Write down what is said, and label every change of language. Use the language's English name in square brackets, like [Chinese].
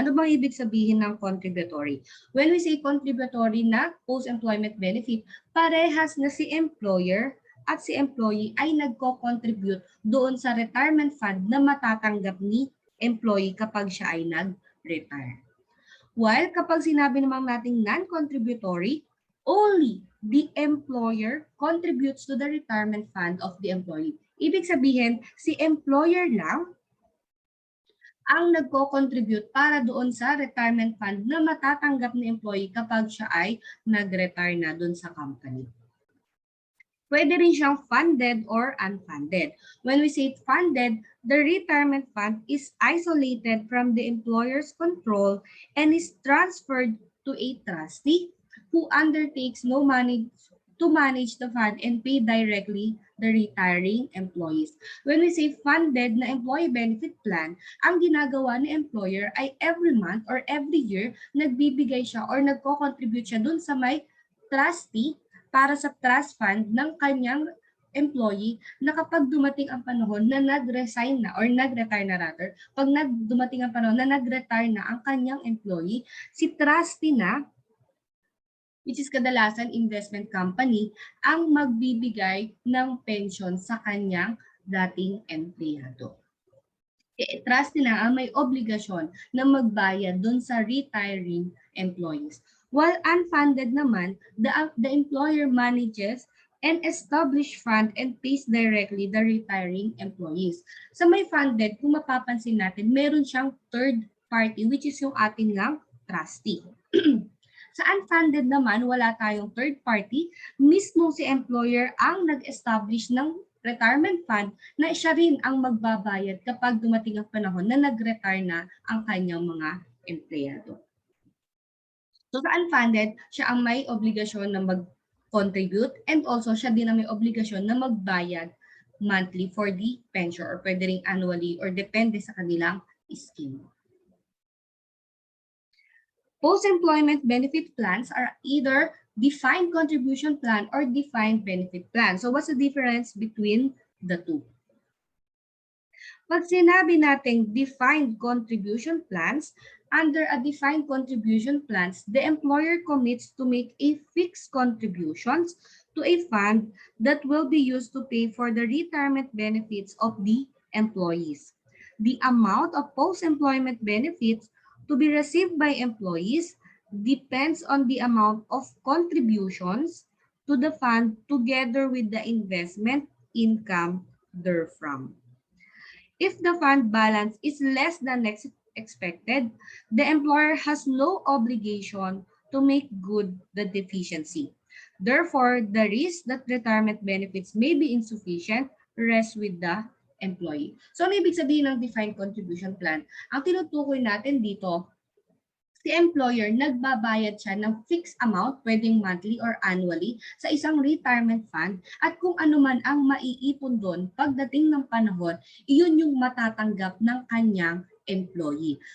[Filipino] Ano bang ibig sabihin ng contributory? [English] When we say contributory [Filipino] na post-employment benefit, parehas na si employer at si employee ay nagko-contribute doon sa retirement fund na matatanggap ni employee kapag siya ay nag-retire. [English] While [Filipino] kapag sinabi naman nating [English] non-contributory, only the employer contributes to the retirement fund of the employee. [Filipino] Ibig sabihin, si employer lang ang nagko-contribute para doon sa retirement fund na matatanggap ni employee kapag siya ay nag-retire na doon sa company. Pwede rin siyang funded or unfunded. [English] When we say funded, the retirement fund is isolated from the employer's control and is transferred to a trustee who undertakes no money to manage the fund and pay directly the retiring employees. When we say funded [Filipino] na employee benefit plan, ang ginagawa ni employer ay every month or every year, nagbibigay siya or nagko-contribute siya dun sa may trustee para sa trust fund ng kanyang employee na kapag dumating ang panahon na nag-resign na or nag-retire na rather, pag dumating ang panahon na nag-retire na ang kanyang employee, si trustee na, which is kadalasan investment company, ang magbibigay ng pension sa kanyang dating empleyado. Trustee na ang may obligasyon na magbayad doon sa retiring employees. [English] While unfunded naman, the employer manages an established fund and pays directly the retiring employees. [Filipino] Sa may funded, kung mapapansin natin, meron siyang third party which is yung atin lang trustee. Sa unfunded naman, wala tayong third party. Mismo si employer ang nag-establish ng retirement fund na siya rin ang magbabayad kapag dumating ang panahon na nag-retire na ang kanyang mga empleyado. So sa unfunded, siya ang may obligasyon na mag-contribute and also siya din ang may obligasyon na magbayad monthly for the pension or pwede rin annually or depende sa kanilang scheme. [English] Post-employment benefit plans are either defined contribution plan or defined benefit plan. So what's the difference between the two? [Filipino] Pag sinabi natin [English] defined contribution plans, Under a defined contribution plans, the employer commits to make a fixed contributions to a fund that will be used to pay for the retirement benefits of the employees. The amount of post-employment benefits to be received by employees depends on the amount of contributions to the fund together with the investment income therefrom. If the fund balance is less than expected, the employer has no obligation to make good the deficiency. Therefore, the risk that retirement benefits may be insufficient rests with the employee. [Filipino] So, ano ibig sabihin ng defined contribution plan? Ang tinutukoy natin dito, si employer nagbabayad siya ng fixed amount, pwedeng monthly or annually, sa isang retirement fund at kung ano man ang maiipon doon pagdating ng panahon, iyon yung matatanggap ng kanyang employee.